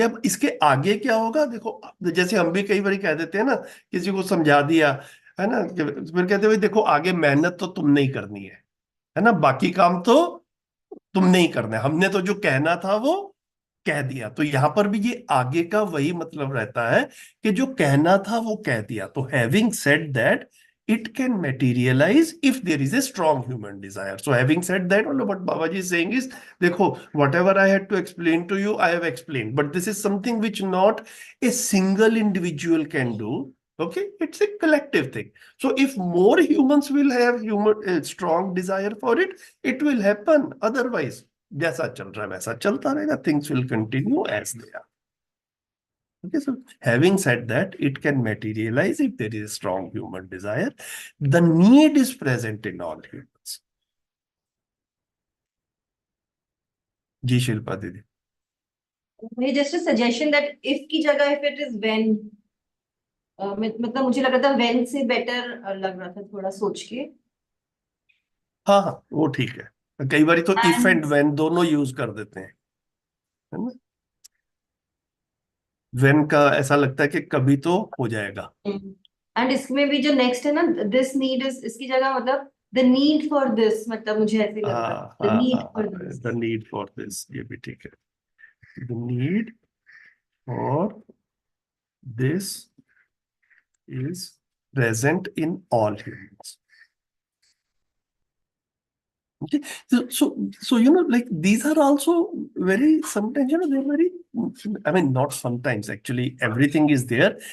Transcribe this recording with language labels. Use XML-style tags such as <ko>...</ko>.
<hi>अब इसके आगे क्या होगा देखो, जैसे हम भी कई बार कह देते हैं ना, किसी को समझा दिया है ना, फिर कहते हैं भाई देखो आगे मेहनत तो तुम नहीं करनी है ना, बाकी काम तो तुम नहीं करना है, हमने तो जो कहना था वो कह दिया। तो यहां पर भी ये आगे का वही मतलब रहता है कि जो कहना था वो कह दिया। तो</hi> <en>Having said that it can materialize if there is a strong human desire. So having said that, what Babaji is saying is,</en> <hi>देखो,</hi> <en>whatever I had to explain to you, I have explained. But this is something which not a single individual can do. Okay, it's a collective thing. So if more humans will have strong desire for it, it will happen.</en> <hi>Otherwise, जैसा चल रहा है वैसा चलता रहेगा.</hi> <en>Things will continue as they are. Okay, so having said that, it can materialize if there is a strong human desire. The need is present in all humans.</en> <hi>जी शिल्पा दीदी।</hi> <en>just a suggestion that if</en> <hi>की जगह</hi> <en>if it is when,</en> <hi>मतलब मुझे लग रहा था when से better लग रहा था थोड़ा सोच के. हाँ हाँ, वो ठीक है. कई बार तो इफ</hi> <en>And</en> <hi>एंड व्हेन दोनों यूज कर देते हैं, है ना. व्हेन का ऐसा लगता है कि कभी तो हो जाएगा. and इसमें भी जो next है ना,</hi> <en>this need is</en> <hi>इसकी जगह मतलब</hi> <en>the need for this,</en> <hi>मतलब मुझे ऐसे लग रहा हाँ था the हाँ</hi> <en>need</en> <hi>हाँ</hi> <en>for</en> <hi>हाँ,</hi> <en>this. The need for this,</en> <hi>ये भी ठीक है.</hi> <en>The need for this is present in all humans. Okay, so like these are also very, sometimes they're very, I mean, not sometimes, actually everything is there.</en>